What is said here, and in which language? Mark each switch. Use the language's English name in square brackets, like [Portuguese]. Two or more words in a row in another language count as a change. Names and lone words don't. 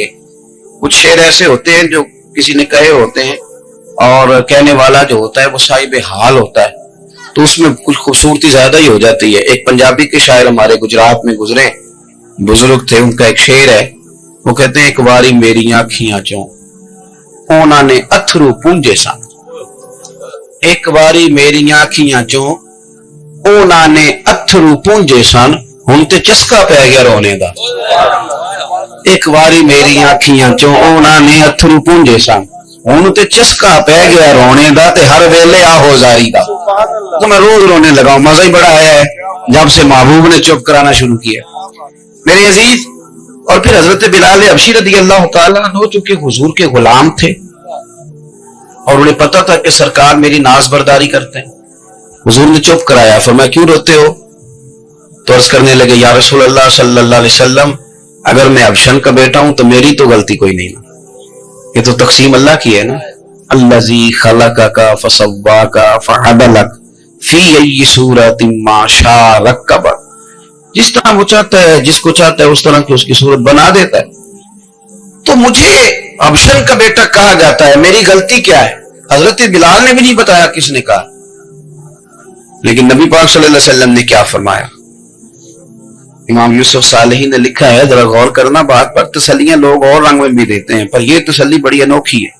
[Urdu] کچھ شعر ایسے ہوتے ہیں جو کسی نے کہے ہوتے ہیں اور کہنے والا جو ہوتا ہے وہ صاحب حال ہوتا ہے تو اس میں کچھ خوبصورتی زیادہ ہی ہو جاتی ہے. ایک پنجابی کے شاعر ہمارے گجرات میں گزرے، بزرگ تھے، ان کا ایک شعر ہے، وہ کہتے ہیں [Punjabi] ایک باری میری آنکھیاں چوں اونا نے اتھرو پونجے سن. ایک باری میری آنکھیاں چوں اونا نے اتھرو پونجے سن، ہن تے چسکا پہ گیا رونے دا. ایک باری میری آنکھیاں چوں اونا نے اتھرو پونجے سن، ہن تے چسکا پہ گیا رونے دا تے ہر ویلے آہو زاری دا. [Urdu] تو میں روز رونے لگا ہوں. مزہ ہی بڑا ہے جب سے محبوب نے چپ کرانا شروع کیا میرے عزیز. اور پھر حضرت بلال حبشی رضی اللہ تعالیٰ عنہ چونکہ حضور کے غلام تھے اور انہیں پتا تھا کہ سرکار میری ناز برداری کرتے ہیں، حضور نے چپ کرایا. فرمایا کیوں روتے ہو؟ تو عرض کرنے لگے یا رسول اللہ صلی اللہ علیہ وسلم اگر میں ابشن کا بیٹا ہوں تو میری تو غلطی کوئی نہیں نا، یہ تو تقسیم اللہ کی ہے نا. [Arabic] الذی خلقک فسواک فعدلک فی ای صورت ما شاء رکبک. [Urdu] جس طرح وہ چاہتا ہے، جس کو چاہتا ہے اس طرح کی اس کی صورت بنا دیتا ہے. تو مجھے ابشن کا بیٹا کہا جاتا ہے، میری غلطی کیا ہے؟ حضرت بلال نے بھی نہیں بتایا کس نے کہا، لیکن نبی پاک صلی اللہ علیہ وسلم نے کیا فرمایا. امام یوسف صالحی نے لکھا ہے، ذرا غور کرنا بات پر، تسلیاں لوگ اور رنگ میں بھی دیتے ہیں پر یہ تسلی بڑی انوکھی ہے.